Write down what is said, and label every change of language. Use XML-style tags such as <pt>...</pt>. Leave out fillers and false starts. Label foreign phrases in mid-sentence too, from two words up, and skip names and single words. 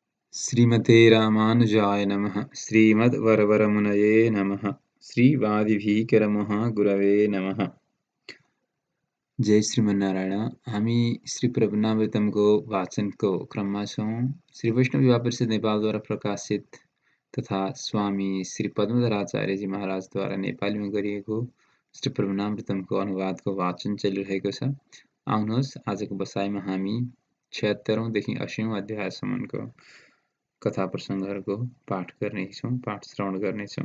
<sa>श्रीमते रामानुजाय नमः। श्रीमद्वरवरमुनये नमः। श्रीवादिभीकरमहागुरवे नमः। जय श्रीमन्नारायण।</sa> <ne>हामी श्री प्रभुनामृतमको वाचनको क्रममा छौँ। श्री वैष्णव युवा परिषद नेपालद्वारा प्रकाशित तथा स्वामी श्री पद्मधर आचार्यजी महाराजद्वारा नेपालीमा गरिएको श्री प्रभुनामृतमको अनुवादको वाचन चलिरहेको छ। आउनुहोस् आजको बसाइमा हामी 76औं देखि 80औं अध्यायसम्मको कथा प्रसङ्गहरूको पाठ श्रवण गर्नेछौँ।</ne>